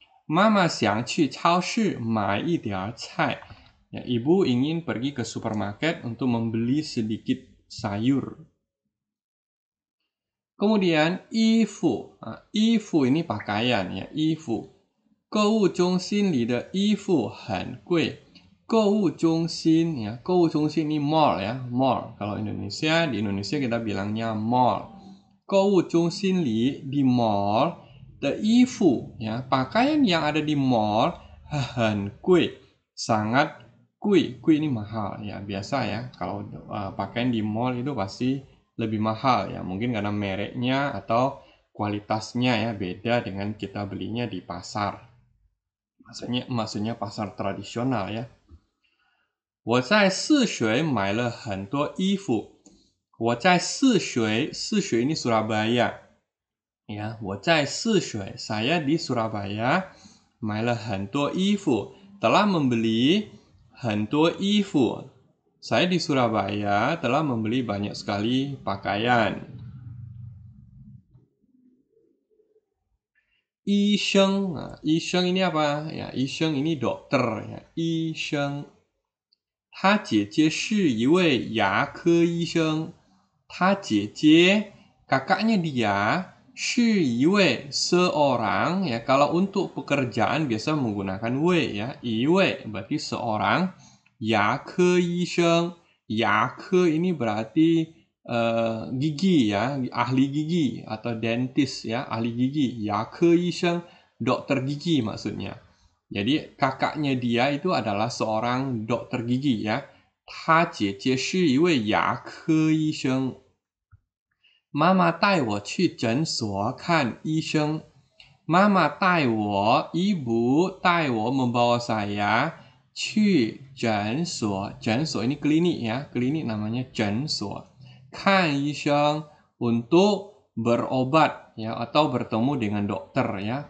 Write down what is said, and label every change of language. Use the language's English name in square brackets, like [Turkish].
[Chinese] 妈妈想去超市买一点菜。 [Indonesian] Ya, ibu ingin pergi ke supermarket untuk membeli sedikit sayur. Kemudian, ifu. Ifu ini pakaian ya, ifu. [Chinese] 购物中心里的衣服很贵。 [Indonesian] 购物中心ya, 购物中心ini mall ya, mall. Kalau di Indonesia kita bilangnya mall. [Chinese] 购物中心里 [Indonesian] di mall [Chinese] 的衣服 [Indonesian] ya, pakaian yang ada di mall [Chinese] 很贵, [Indonesian] sangat Kui ini mahal ya, biasa ya. Kalau pakaian di mall itu pasti lebih mahal ya, mungkin karena mereknya atau kualitasnya ya beda dengan kita belinya di pasar. Maksudnya pasar tradisional ya. [Chinese] 我在泗水买了很多衣服。我在泗水 [Indonesian] ini Surabaya. Ya, 我在泗水 saya di Surabaya [Chinese] 买了很多衣服 [Indonesian] telah membeli [Chinese] 很多衣服 [Indonesian] saya di Surabaya telah membeli banyak sekali pakaian. [Chinese] 医生 医生 [Indonesian] ini apa ya, [Chinese] 医生 [Indonesian] ini dokter ya, [Chinese] 医生他姐姐是一位牙科医生。他姐姐 [Indonesian] kakaknya dia [Chinese] 是一位 [Indonesian] seorang ya, kalau untuk pekerjaan biasa menggunakan 位 ya, 一位 berarti seorang [Chinese] 牙科医生 牙科 [Indonesian] ini berarti gigi ya, ahli gigi atau dentist ya, ahli gigi [Chinese] 牙科医生 [Indonesian] dokter gigi maksudnya. Jadi kakaknya dia itu adalah seorang dokter gigi ya. [Chinese] 他姐姐是一位牙科医生。妈妈带我去诊所看医生。妈妈带我 [Indonesian] ibu [Chinese] 带我 [Indonesian] membawa saya [Chinese] 去诊所。诊所 [Indonesian] ini klinik ya, klinik namanya 诊所。 [Chinese] 看医生 [Indonesian] untuk berobat ya, atau bertemu dengan dokter ya.